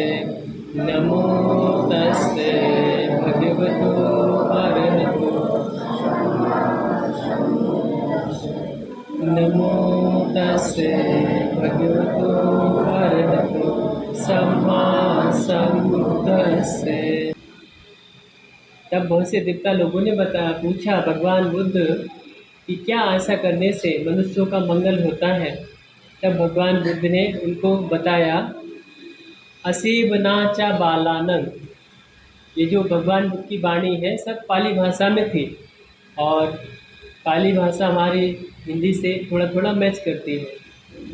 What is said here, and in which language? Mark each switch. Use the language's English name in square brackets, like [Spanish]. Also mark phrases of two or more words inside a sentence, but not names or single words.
[Pali] नमो तस्से भगवतो अरहतो। नमो तस्से भगवतो अरहतो सम्मा सम्बुद्धस्से। [Hindi] तब बहुत से देवता लोगों ने पूछा भगवान बुद्ध कि क्या ऐसा करने से मनुष्यों का मंगल होता है। तब भगवान बुद्ध ने उनको बताया, [Pali] असेवना चा बालानंद। [Hindi] ये जो भगवान बुद्ध की वाणी है सब पाली भाषा में थी, और पाली भाषा हमारी हिंदी से थोड़ा थोड़ा मैच करती है।